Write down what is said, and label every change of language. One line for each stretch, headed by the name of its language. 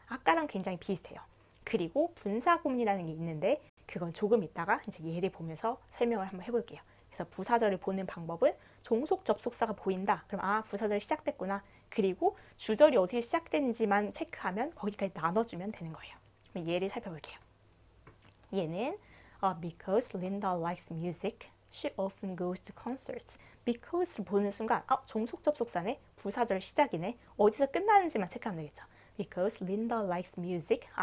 Korean: 아까랑 굉장히 비슷해요. 그리고 분사구문이라는 게 있는데 그건 조금 이따가 이제 예를 보면서 설명을 한번 해볼게요. 그래서 부사절을 보는 방법은 종속 접속사가 보인다. 그럼 부사절이 시작됐구나. 그리고 주절이 어디에 시작되는지만 체크하면 거기까지 나눠주면 되는 거예요. 그럼 예를 살펴볼게요. 얘는
English: because Linda likes music, she often goes to concerts.
Korean: because 보는 순간 종속 접속사네, 부사절 시작이네. 어디서 끝나는지만 체크하면 되겠죠.
English: because Linda likes music.